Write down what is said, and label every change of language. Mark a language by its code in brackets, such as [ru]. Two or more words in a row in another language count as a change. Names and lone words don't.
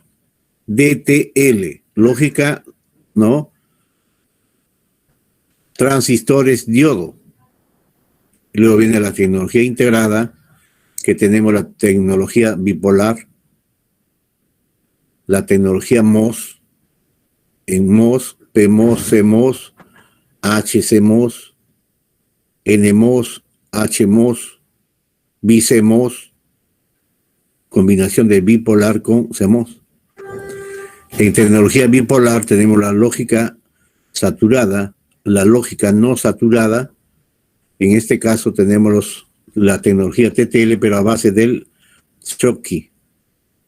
[es] DTL, lógica, ¿no? Transistores diodo. Y luego viene la tecnología integrada, que tenemos la tecnología bipolar, la tecnología MOS, en MOS, PMOS, CMOS, HCMOS, NMOS, HMOS, BiCMOS, combinación de bipolar con CMOS. En tecnología bipolar tenemos la lógica saturada, la lógica no saturada. En este caso tenemos la tecnología TTL, pero a base del Schottky.